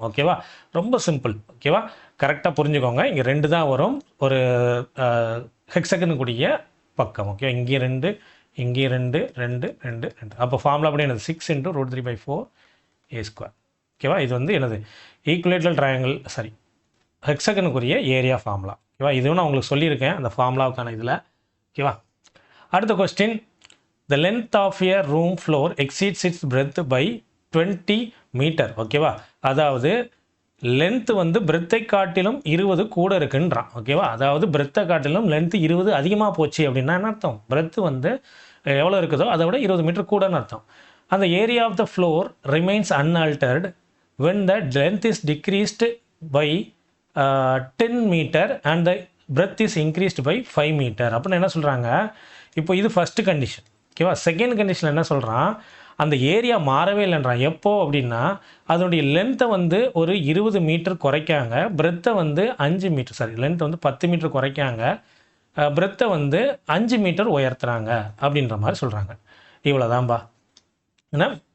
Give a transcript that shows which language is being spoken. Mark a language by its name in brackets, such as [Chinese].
[Tamil] ஓகேவா, ரொம்ப சிம்பிள். ஓகேவா, கரெக்டாக புரிஞ்சுக்கோங்க. இங்கே 2 தான் வரும் ஒரு ஹெக்ஸகனுக்குரிய பக்கம். ஓகே, இங்கே 2, இங்கே 2, 2, 2, 2. அப்போ ஃபார்முலா அப்படி என்னது, 6 × √3/4 a². ஓகேவா, இது வந்து என்னது, equilateral triangle, sorry, ஹெக்ஸகனுக்குரிய area formula. ஓகேவா, இதுவும் நான் உங்களுக்கு சொல்லியிருக்கேன் அந்த ஃபார்முலாவுக்கான இதில். ஓகேவா. அடுத்த [English] Question, the length of a room floor exceeds its breadth by 20 metre. [Tamil] ஓகேவா, அதாவது லென்த்து வந்து பிரெத்தை காட்டிலும் 20 கூட இருக்குன்றான். ஓகேவா, அதாவது பிரெத்தை காட்டிலும் லென்த்து 20 அதிகமாக போச்சு அப்படின்னா என்ன அர்த்தம், பிரெத்து வந்து எவ்வளோ இருக்குதோ அதை விட 20 மீட்டர் கூடன்னு அர்த்தம். அந்த [English] Area of the floor remains unaltered when the length is decreased by 10 metre and the breadth is increased by 5 metre. [Tamil] அப்படின்னு என்ன சொல்கிறாங்க, இப்போ இது ஃபஸ்ட்டு கண்டிஷன். ஓகேவா, செகண்ட் கண்டிஷனில் என்ன சொல்கிறான், அந்த ஏரியா மாறவே இல்லைன்றான். எப்போ அப்படின்னா அதனுடைய லென்த்தை வந்து ஒரு 20 மீட்டர் குறைக்காங்க, பிரெத்தை வந்து 5 மீட்டர், சாரி, லென்த்தை வந்து 10 மீட்டர் குறைக்காங்க, பிரெத்தை வந்து 5 மீட்டர் உயர்த்துறாங்க அப்படின்ற மாதிரி சொல்கிறாங்க. இவ்வளோதான்பா. ஏன்னா